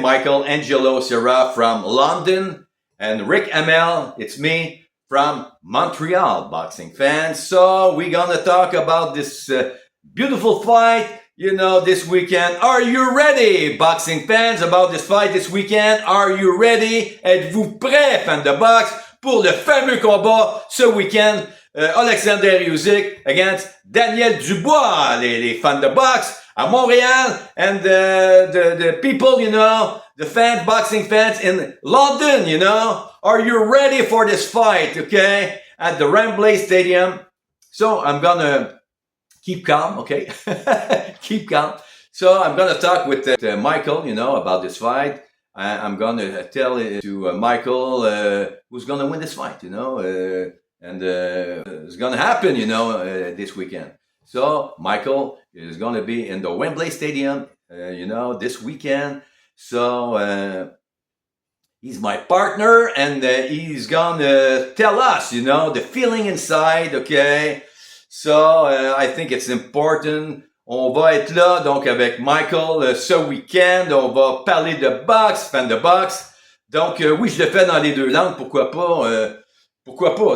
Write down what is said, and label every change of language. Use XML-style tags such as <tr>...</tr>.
<en>Michael Angelo Serra from London and Rick Amel, it's me from Montreal, boxing fans. So we're gonna talk about this beautiful fight, this weekend. Are you ready, boxing fans, about this fight this weekend? Are you ready?</en> <fr>Êtes-vous prêts, fans de boxe, pour le fameux combat ce week-end?</fr> <en>Alexander Usyk against Daniel Dubois,</en> <fr>les fans de boxe à Montréal,</fr> <en>and the people, the fans, boxing fans in London, Are you ready for this fight, okay? At the Wembley Stadium. So I'm gonna keep calm, okay? Keep calm. So I'm gonna talk with Michael, about this fight. I'm gonna tell to Michael who's gonna win this fight, and it's gonna happen, this weekend. So Michael is gonna be in the Wembley Stadium, this weekend. So he's my partner, and he's gonna tell us, the feeling inside, okay? So, I think it's important.</en> <fr>On va être là, donc, avec Michael ce week-end. On va parler de boxe, fan de boxe. Donc, oui, je le fais dans les deux langues. Pourquoi pas? Pourquoi pas?</fr>